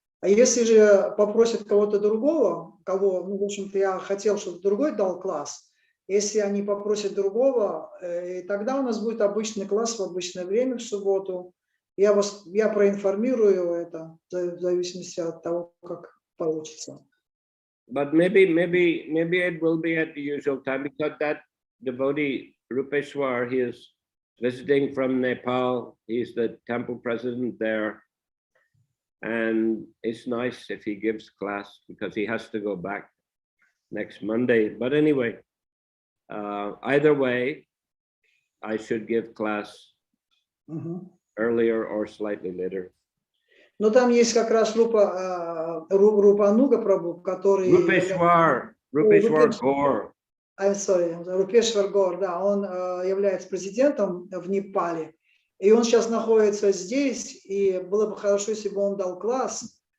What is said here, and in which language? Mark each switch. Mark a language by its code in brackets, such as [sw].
[ru] А если же попросят кого-то другого, кого, ну, в общем-то, я хотел, чтобы другой дал класс, если они попросят другого, тогда у нас будет обычный класс в обычное время в субботу. Я проинформирую это в зависимости от того, как получится. [en] But maybe it will be at the usual time, because that devotee Rupeshwar, he is visiting from Nepal. He's the temple president there, and it's nice if he gives class because he has to go back next Monday. But anyway, either way, I should give class earlier or slightly later. [ru] Но там есть как раз Рупануга Прабху, который... [en] Rupeshwar Gaur. I'm sorry, [ru] Рупешвар Гор, да, он является президентом в Непале, и он сейчас находится здесь, и было бы хорошо, если бы он дал класс.